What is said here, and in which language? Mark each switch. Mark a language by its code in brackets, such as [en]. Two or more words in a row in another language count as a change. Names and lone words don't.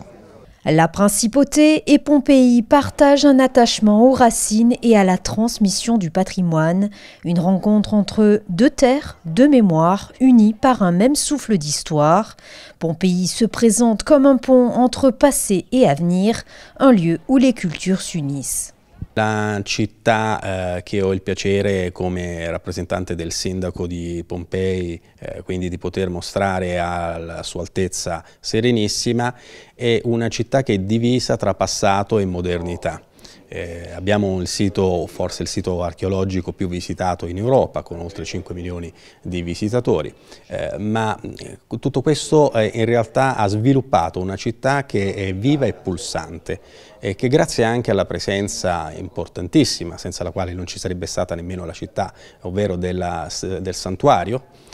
[fr] La principauté et Pompéi partagent un attachement aux racines et à la transmission du patrimoine. Une rencontre entre deux terres, deux mémoires, unies par un même souffle d'histoire. Pompéi se présente comme un pont entre passé et avenir, un lieu où les cultures s'unissent. [it] La città che ho il piacere come rappresentante del sindaco di Pompei, quindi di poter mostrare alla Sua Altezza Serenissima, è una città che è divisa tra passato e modernità. Abbiamo il sito, forse il sito archeologico più visitato in Europa, con oltre 5 milioni di visitatori, ma tutto questo in realtà ha sviluppato una città che è viva e pulsante e che grazie anche alla presenza importantissima, senza la quale non ci sarebbe stata nemmeno la città, ovvero del santuario,